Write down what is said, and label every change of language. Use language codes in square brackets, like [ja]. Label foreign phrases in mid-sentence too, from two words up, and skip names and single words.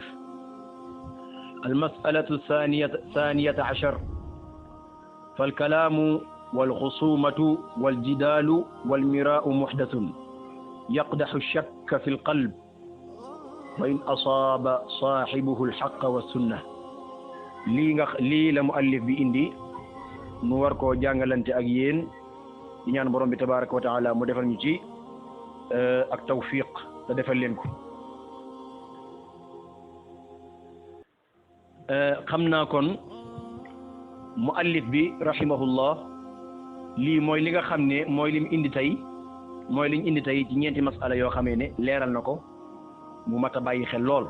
[ar] المسألة 12 فالكلام والخصومة والجدال والمراء محدث يقدح الشك في القلب وإن أصاب صاحبه الحق والسنة. [wo] lii la muallif bi indi mu war koo jàngalante ak yéen di ñaan borom bi [ar] تبارك وتعالى [wo] mu defal ñu ci ak tawfiq te defal leen ko. xam naa kon muallif bi rahimahullah lii mooy li nga xam ne mooy liñ indi tey ci ñeenti masala yoo xamee ne leeral na ko mu mat a bàyyi xel lool.